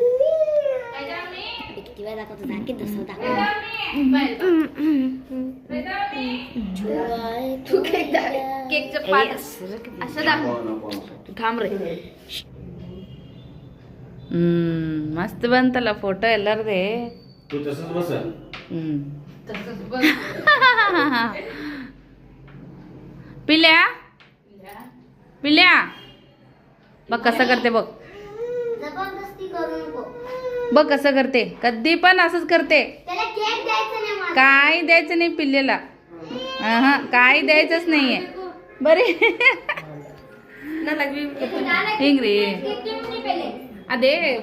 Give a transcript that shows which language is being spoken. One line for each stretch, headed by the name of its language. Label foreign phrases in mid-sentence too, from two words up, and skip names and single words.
Marathi: किती वेळा दाखवतो दाखवत तसं केकचं पात असं दाखव थांब रे मस्त
Kannada: ಬಂತಲ್ಲ ಫೋಟೋ ಎಲ್ಲರದೇ
Marathi: तू तसंच बस पिल्या पिल्या बघ कसं करते बघ जबरदस्ती करू नको. बघ कसं करते कधी पण असंच करते त्याला केक द्यायचं नाही मला. काय द्यायचं नाही पिल्लेला हा काय द्यायचंच नाहीये बरे
Kannada: ಹಿಂಗ್ರಿ ಅದೇ